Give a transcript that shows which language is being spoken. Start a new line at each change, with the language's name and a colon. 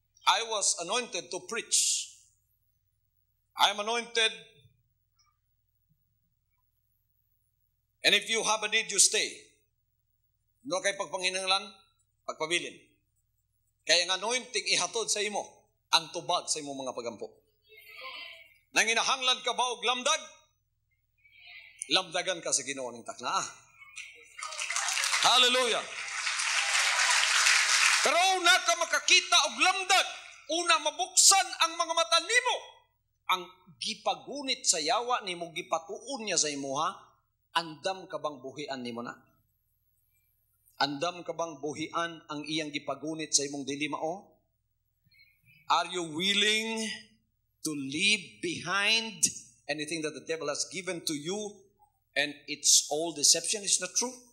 English: I was anointed to preach. I am anointed, and if you have a need, you stay.
Cebuano: No kay pagpanginahanglan, pagpabilin. Kaya ang anointing ihatod sa imo ang tubag sa imong mga pagampo. Nanginahanglan ka ba og lamdag? Lamdagan ka sa Ginoo ning takna. Hallelujah. Pero una ka makakita og lamdag, una mabuksan ang mga mata nimo. Ang gipagunit sa yawa nimo, gipatuon niya sa imuha, andam ka bang buhian nimo na? Andam ka bang buhian ang iyang gipagunit sa imong dili mao?
English: Are you willing to leave behind anything that the devil has given to you? And it's all deception, is not true?